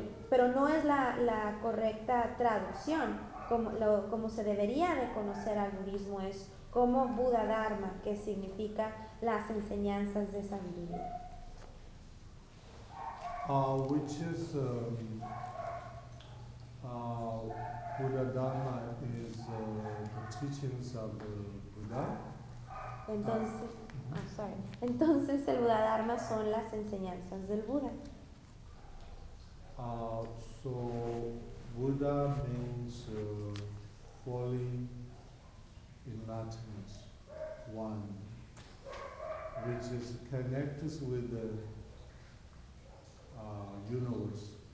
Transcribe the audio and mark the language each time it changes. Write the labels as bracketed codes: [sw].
[es] pero no es la correcta traducción, como se debería de conocer al budismo, es como Buda Dharma, que significa las enseñanzas de sabiduría. [en] Which is Buddha Dharma is the teachings of the Buddha. [es] Entonces, Entonces el Buddha Dharma son las enseñanzas del Buda. [en] So Buddha means fully enlightened one, which is connected with the universe.